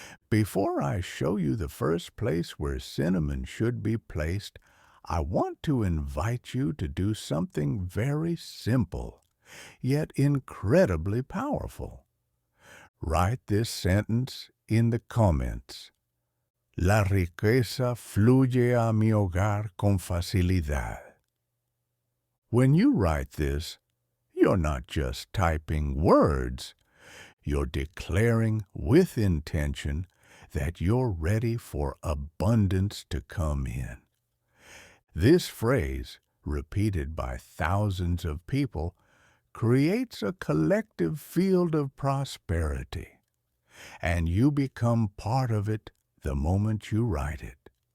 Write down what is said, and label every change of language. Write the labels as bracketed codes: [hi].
[en] Before I show you the first place where cinnamon should be placed, I want to invite you to do something very simple, yet incredibly powerful. Write this sentence in the comments. [es] La riqueza fluye a mi hogar con facilidad. [en] When you write this, you're not just typing words. You're declaring with intention that you're ready for abundance to come in. This phrase, repeated by thousands of people, creates a collective field of prosperity, and you become part of it the moment you write it.